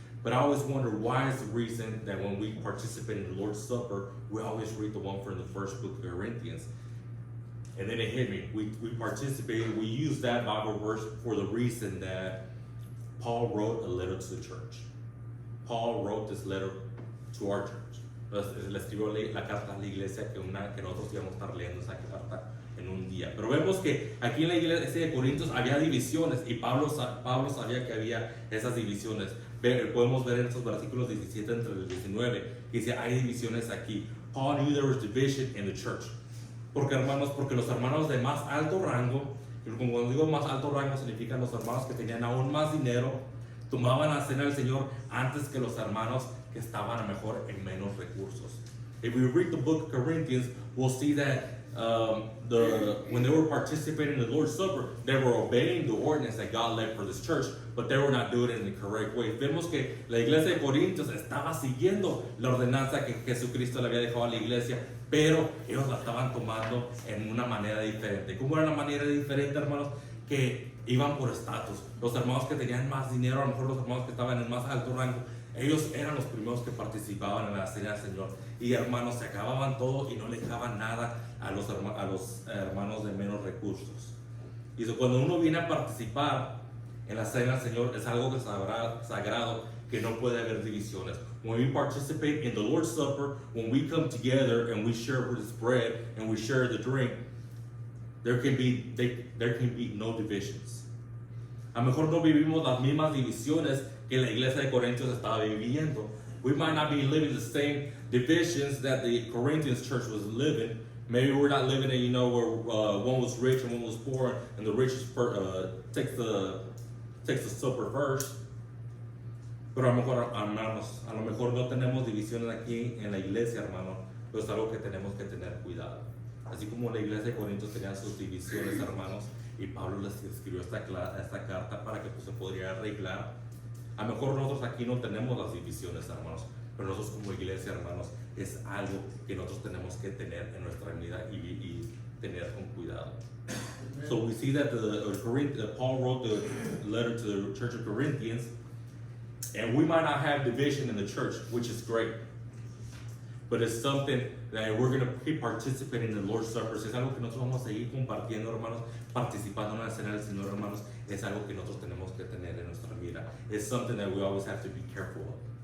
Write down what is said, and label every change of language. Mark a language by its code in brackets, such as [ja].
[en] But I always wonder, why is the reason that when we participate in the Lord's Supper, we always read the one from the first book of Corinthians? And then it hit me. We participated, we use that Bible verse for the reason that Paul wrote a letter to the church. Paul wrote this letter to our church. [es] Le escribió la carta a la iglesia que nosotros íbamos a estar leyendo esa carta en un día. Pero vemos que aquí en la iglesia de Corintios había divisiones y Pablo sabía que había esas divisiones. Podemos ver en esos versículos 17 entre el 19 que dice, hay divisiones aquí. [en] Paul knew there was division in the church. [es] Porque los hermanos de más alto rango, y como digo más alto rango significan los hermanos que tenían aún más dinero, tomaban la cena del Señor antes que los hermanos que estaban a mejor en menos recursos. [en] If we read the book of Corinthians, we'll see that when they were participating in the Lord's Supper, they were obeying the ordinance that God led for this church, but they were not doing it in the correct way. [es] Vemos que la iglesia de Corintios estaba siguiendo la ordenanza que Jesucristo le había dejado a la iglesia, pero ellos la estaban tomando en una manera diferente. ¿Cómo era la manera diferente, hermanos? Que iban por estatus. Los hermanos que tenían más dinero, a lo mejor los hermanos que estaban en más alto rango, ellos eran los primeros que participaban en la cena del Señor. Y hermanos, se acababan todo y no le dejaban nada a los hermanos de menos recursos. Y cuando uno viene a participar en la cena del Señor, es algo que es sagrado, que no puede haber divisiones. [en] When we participate in the Lord's Supper, when we come together and we share this bread and we share the drink, there can be no divisions. [es] A lo mejor no vivimos las mismas divisiones que la iglesia de Corintios estaba viviendo. [en] We might not be living the same divisions that the Corinthians church was living. Maybe we're not living in, where one was rich and one was poor, and the richest takes the supper first. [es] Pero a lo mejor, hermanos, a lo mejor no tenemos divisiones aquí en la iglesia, hermano, pero es algo que tenemos que tener cuidado. Así como la iglesia de Corintios tenía sus divisiones, hermanos, y Pablo les escribió esta carta para que se podría arreglar. A lo mejor nosotros aquí no tenemos las divisiones, hermanos, pero nosotros como iglesia, hermanos, es algo que nosotros tenemos que tener en nuestra vida y tener con cuidado. [en] So we see that Paul wrote the letter to the church of Corinthians, and we might not have division in the church, which is great. But it's something that we're going to keep participating in the Lord's Supper. [es] Si es algo que nosotros vamos a seguir compartiendo, hermanos, participando en la cena del Señor, hermanos, es algo que nosotros tenemos que tener en nuestra vida. [en] It's something that we always have to be careful of.